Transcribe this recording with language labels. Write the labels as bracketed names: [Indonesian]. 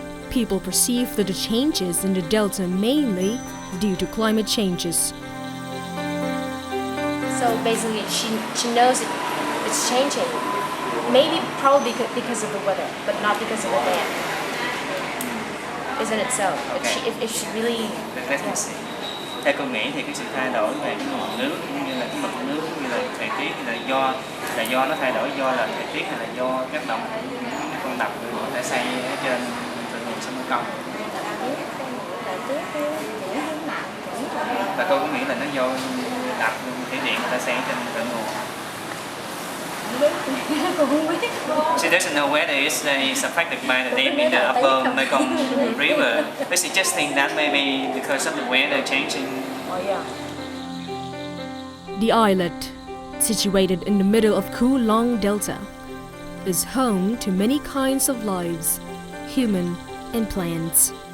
[English] People perceive that the changes in the delta mainly due to climate changes. So basically, she knows it's changing. Maybe probably because of the weather, but not because of the dam. Isn't it so? Okay. If she really. [Vietnamese] Theo tôi nghĩ thì cái sự thay đổi về cái nguồn nước cũng như là cái mực nước cũng như là thời tiết là do nó thay đổi do là thời tiết hay là do tác động của những con đập người ta xây ở trên thượng nguồn sông Mekong. Và tôi cũng nghĩ là nó do đập thủy điện người ta xây trên thượng nguồn. [English] She doesn't know whether it's affected by the dam in the upper Mekong River, but she just thinks that maybe because of the weather changing. The islet, situated in the middle of Kwu Long Delta, is home to many kinds of lives, human and plants.